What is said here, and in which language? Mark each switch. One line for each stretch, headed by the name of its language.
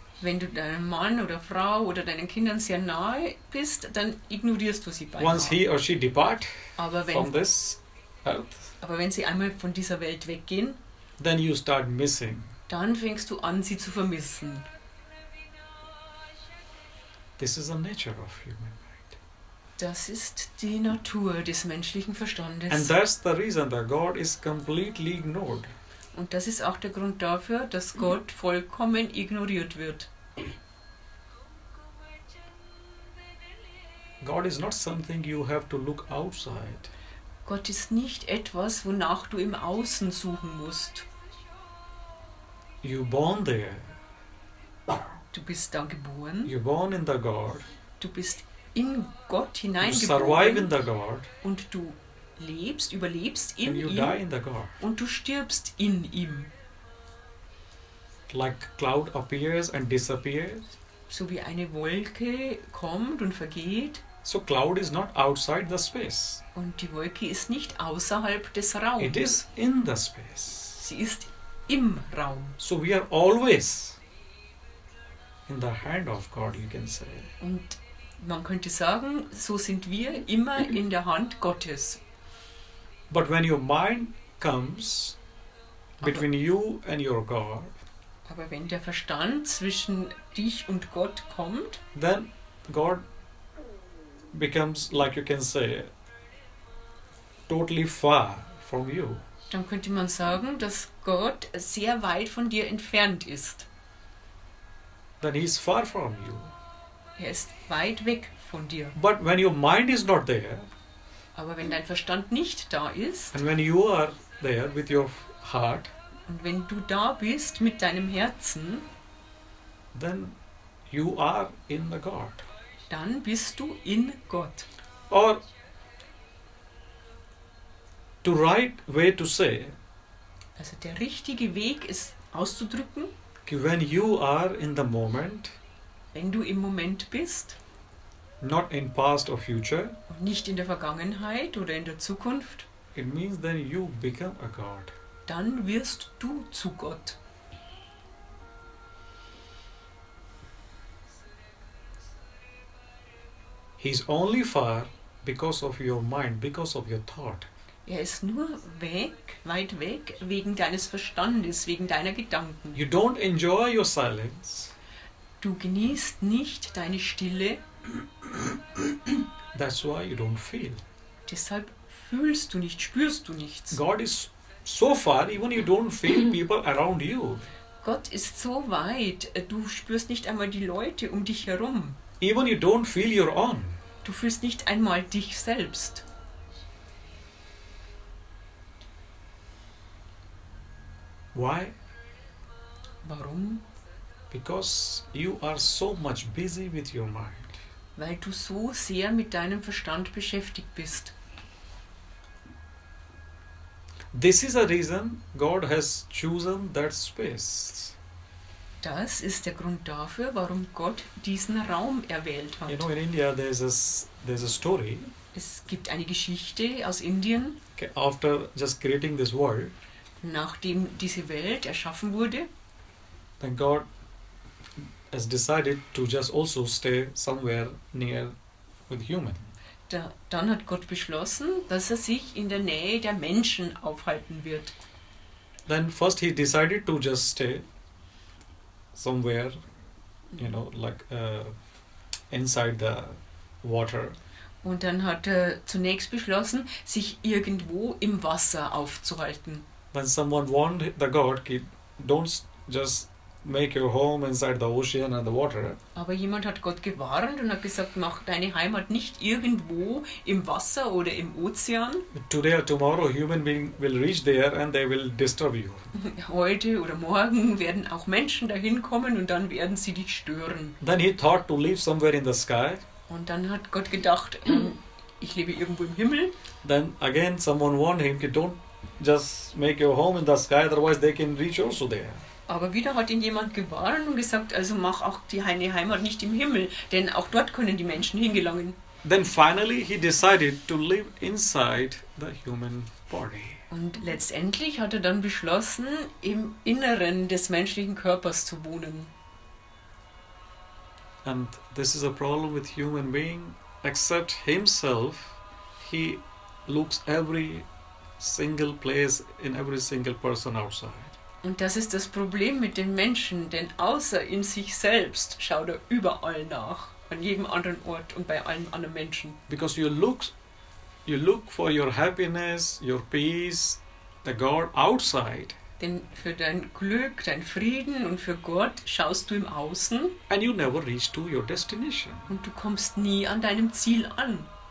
German: Wenn du deinem Mann oder Frau oder deinen Kindern sehr nahe bist, dann ignorierst du sie
English: Once
German: beinahe.
English: he or she depart
German: Aber
English: from this earth,
German: aber wenn sie einmal von dieser Welt weggehen,
English: then you start missing.
German: dann fängst du an, sie zu vermissen.
English: This is the nature of human mind.
German: Das ist die Natur des menschlichen
English: And
German: Verstandes.
English: that's the reason that God is completely ignored.
German: Und das ist auch der Grund dafür, dass Gott vollkommen ignoriert wird.
English: God is not something you have to look outside.
German: Gott ist nicht etwas, wonach du im Außen suchen musst.
English: You're born there.
German: Du bist da geboren,
English: You're born in the God.
German: du bist in Gott
English: You survive in
German: hineingeboren
English: the God.
German: und du überlebst in
English: And you die
German: ihm
English: in the God.
German: und du stirbst in ihm.
English: Like cloud appears and disappears.
German: So wie eine Wolke kommt und vergeht
English: So cloud is not outside the space.
German: und die Wolke ist nicht außerhalb des
English: It
German: Raums.
English: is in the space.
German: Sie ist im Raum.
English: So we are always in the hand of God, you can say.
German: Und man könnte sagen, so sind wir immer in der Hand Gottes.
English: But when your mind comes between you and your God,
German: Aber wenn der Verstand zwischen dich und Gott kommt,
English: then God becomes, like you can say, totally far from you.
German: dann könnte man sagen, dass Gott sehr weit von dir entfernt ist.
English: Then He is far from you.
German: Er ist weit weg von dir.
English: But when your mind is not there,
German: Aber wenn dein Verstand nicht da ist
English: and when you are there with your heart,
German: und wenn du da bist mit deinem Herzen,
English: then you are in the God.
German: dann bist du in Gott.
English: Or to right way to say,
German: Also der richtige Weg ist auszudrücken,
English: when you are in the moment,
German: wenn du im Moment bist
English: not in past or future,
German: und nicht in der Vergangenheit oder in der Zukunft,
English: it means then you become a God.
German: dann wirst du zu Gott.
English: He's only far because of your mind, because of your thought.
German: Er ist nur weit weg, wegen deines Verstandes, wegen deiner Gedanken.
English: You don't enjoy your silence.
German: Du genießt nicht deine Stille,
English: That's why you don't feel.
German: deshalb fühlst du nicht, spürst du nichts.
English: God is so far, even you don't feel people around you.
German: Gott ist so weit, du spürst nicht einmal die Leute um dich herum.
English: Even you don't feel your own.
German: Du fühlst nicht einmal dich selbst.
English: Why?
German: Warum?
English: Because you are so much busy with your mind.
German: Weil du so sehr mit deinem Verstand beschäftigt bist.
English: This is a reason God has chosen that space.
German: Das ist der Grund dafür, warum Gott diesen Raum erwählt hat.
English: You know, in India there's a story.
German: Es gibt eine Geschichte aus Indien,
English: Okay, after just creating this world,
German: nachdem diese Welt erschaffen wurde,
English: then God has decided to just also stay somewhere near with human.
German: dann hat Gott beschlossen, dass er sich in der Nähe der Menschen aufhalten wird.
English: Then first he decided to just stay somewhere, you know, like inside the water.
German: Und dann hat er zunächst beschlossen, sich irgendwo im Wasser aufzuhalten.
English: When someone warned the God, don't just make your home inside the ocean and the water.
German: Aber jemand hat Gott gewarnt und hat gesagt, mach deine Heimat nicht irgendwo im Wasser oder im Ozean.
English: Today or tomorrow, human being will reach there and they will disturb you.
German: Heute oder morgen werden auch Menschen dahin kommen und dann werden sie dich stören.
English: Then he thought to live somewhere in the sky.
German: Und dann hat Gott gedacht, ich lebe irgendwo im Himmel.
English: Then again someone warned him, don't just make your home in the sky, otherwise they can reach also there.
German: Aber wieder hat ihn jemand gewarnt und gesagt, also mach auch deine Heimat nicht im Himmel, denn auch dort können die Menschen hingelangen.
English: Then finally he decided to live inside the human body.
German: Und letztendlich hat er dann beschlossen, im Inneren des menschlichen Körpers zu wohnen.
English: And this is a problem with human being. Except himself, he looks every single place in every single person outside.
German: Und das ist das Problem mit den Menschen, denn außer in sich selbst schaut er überall nach, an jedem anderen Ort und bei allen anderen Menschen.
English: Because you look for your happiness, your peace, the God outside.
German: Denn für dein Glück, dein Frieden und für Gott schaust du im Außen
English: And you never reach to your destination.
German: und du kommst nie an deinem Ziel an.